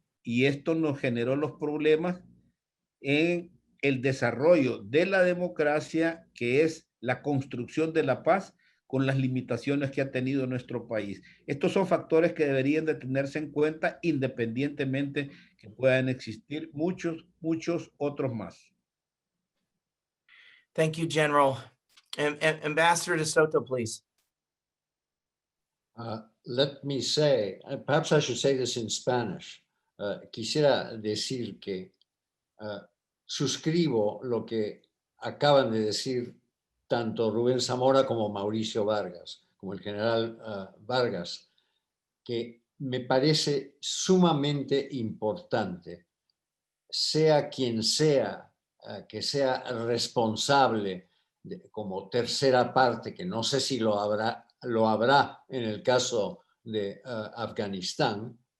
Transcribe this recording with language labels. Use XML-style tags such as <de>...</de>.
<es>Y esto nos generó los problemas en el desarrollo de la democracia, que es la construcción de la paz, con las limitaciones que ha tenido nuestro país. Estos son factores que deberían de tenerse en cuenta, independientemente que puedan existir muchos otros más.</es> <en>Thank you, General. Ambassador de Soto, please. Let me say, perhaps I should say this in Spanish.</en> <es>Quisiera decir que suscribo lo que acaban de decir tanto Rubén Zamora como Mauricio Vargas, como el general Vargas, que me parece sumamente importante, sea quien sea, que sea responsable como tercera parte, que no sé si lo habrá en el caso de Afganistán,</es>